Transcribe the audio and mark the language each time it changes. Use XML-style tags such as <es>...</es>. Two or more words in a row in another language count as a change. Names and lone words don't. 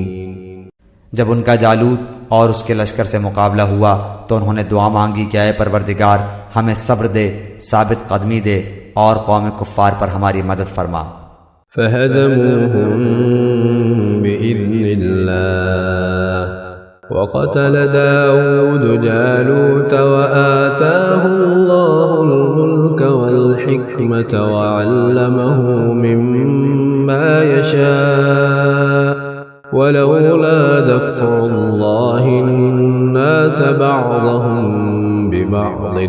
<ur>جب ان کا جالوت اور اس کے لشکر سے مقابلہ ہوا تو انہوں نے دعا مانگی کہ اے پروردگار، ہمیں صبر دے، ثابت قدمی دے اور قوم کفار پر ہماری مدد فرما.</ur> <ar>فهزموهم بإذن الله وقتل داوود جالوت وآتاه الله الملك والحكمة وعلمه مما يشاء ولولا دفع الله الناس بعضهم ببعض</ar>